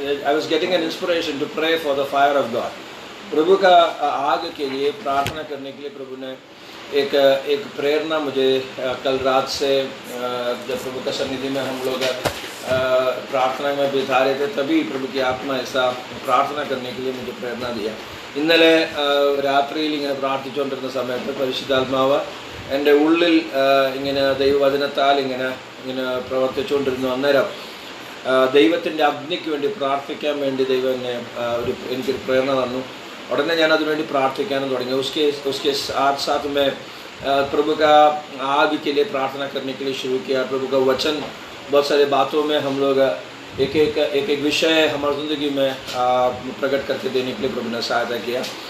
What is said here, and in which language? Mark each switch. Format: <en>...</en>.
<en>I was getting an inspiration to pray for the fire of God.</en> <hi>प्रभु का आग के लिए प्रार्थना करने के लिए प्रभु ने एक प्रेरणा मुझे कल रात से जब प्रभु का सन्निधि में हम लोग प्रार्थना में बिता रहे थे, तभी प्रभु की आत्मा ऐसा प्रार्थना करने के लिए मुझे प्रेरणा दिया.</hi> <ml>ഇന്നലെ രാത്രിയിൽ ഇങ്ങനെ പ്രാർത്ഥിച്ചുകൊണ്ടിരുന്ന സമയത്ത് പരിശുദ്ധാത്മാവ് എൻ്റെ ഉള്ളിൽ ഇങ്ങനെ ദൈവവചനത്താൽ ഇങ്ങനെ പ്രവർത്തിച്ചുകൊണ്ടിരുന്നു. അന്നേരം ദൈവത്തിൻ്റെ അഗ്നിക്ക് വേണ്ടി പ്രാർത്ഥിക്കാൻ വേണ്ടി ദൈവം എന്നെ എനിക്കൊരു പ്രേരണ തന്നു.</ml> <hi>उड़ने</hi> <ml>ഞാൻ അതിനുവേണ്ടി പ്രാർത്ഥിക്കാനും തുടങ്ങി.</ml> <hi>उसके साथ साथ मैं प्रभु का आग के लिए प्रार्थना करने के लिए शुरू किया. प्रभु का वचन बहुत सारे बातों में हम लोग एक विषय हमारी ज़िंदगी में प्रकट करके देने के लिए प्रभु ने सहायता किया.</hi>